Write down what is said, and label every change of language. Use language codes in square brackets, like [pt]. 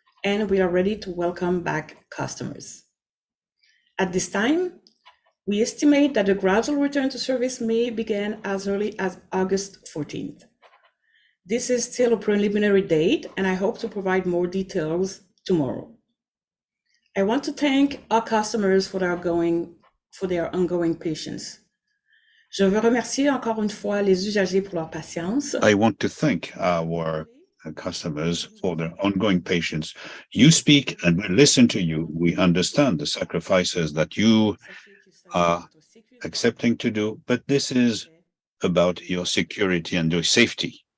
[en] and we are ready to welcome back customers. At this time, we estimate that the gradual return to service may begin as early as August 14th. This is still a preliminary date, and I hope to provide more details tomorrow. I want to thank our customers for their ongoing patience. [fr] Je veux remercier encore une fois les usagers pour leur patience. [en] I want to thank our customers for their ongoing patience. You speak and we listen to you. We understand the sacrifices that you are accepting to do, but this is about your security and your safety.